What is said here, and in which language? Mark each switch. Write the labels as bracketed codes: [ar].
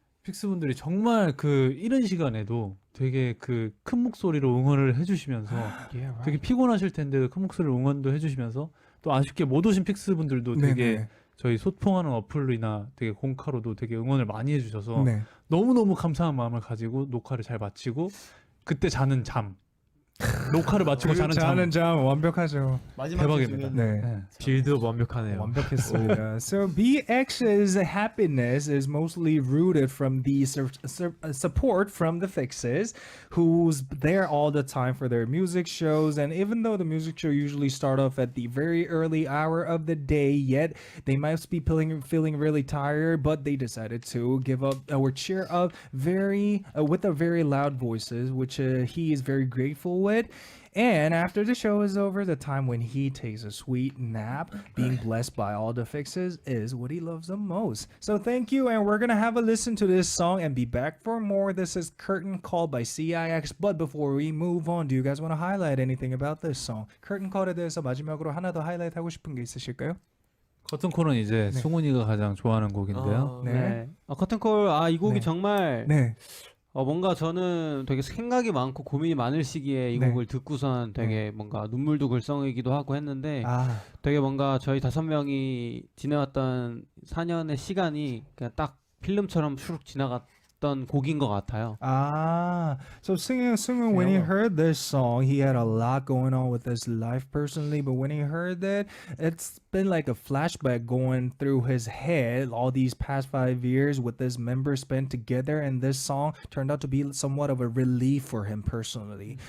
[ko] 픽스분들이 정말 그 이른 시간에도 되게 그 큰 목소리로 응원을 해주시면서 되게 피곤하실 텐데도 큰 목소리로 응원도 해주시면서 또 아쉽게 못 오신 픽스분들도 되게 네네. 저희 소통하는 어플이나 되게 공카로도 되게 응원을 많이 해주셔서 네. 너무너무 감사한 마음을 가지고 녹화를 잘 마치고 그때 자는 잠 녹화를 마치고 자는 잠 완벽하죠. 대박입니다. 네. 빌드업 완벽하네요. 완벽했습니다. [en] So BX's happiness is mostly rooted from the support from the Fixes, who's there all the time for their music shows. And even though the music show usually start off at the very early hour of the day, yet they might be feeling really tired, but they decided to give up or cheer up with a very loud voices, which he is very grateful with. And after the show is over, the time when he takes a sweet nap, being blessed by all the Fixes, is what he loves the most. So thank you, and we're gonna have a listen to this song and be back for more. This is Curtain Call by CIX. But before we move on, do you guys want to highlight anything about this song? [ko] Curtain Call에 대해서 마지막으로 하나 더 하이라이트 하고 싶은 게 있으실까요? 커튼콜은 이제 네. 승훈이가 가장 좋아하는 곡인데요. 네. 커튼콜 이 곡이 네. 정말 네. 뭔가 저는 되게 생각이 많고 고민이 많을 시기에 이 네. 곡을 듣고선 되게 뭔가 눈물도 글썽이기도 하고 했는데 아, 되게 뭔가 저희 5명이 지내왔던 4년의 시간이 그냥 딱 필름처럼 슉 지나갔던 곡인 것 같아요. [en] So Sunghoon, when he heard this song, he had a lot going on with his life personally, but when he heard that, it's been like a flashback going through his head all these past 5 years with his members spent together, and this song turned out to be somewhat of a relief for him personally.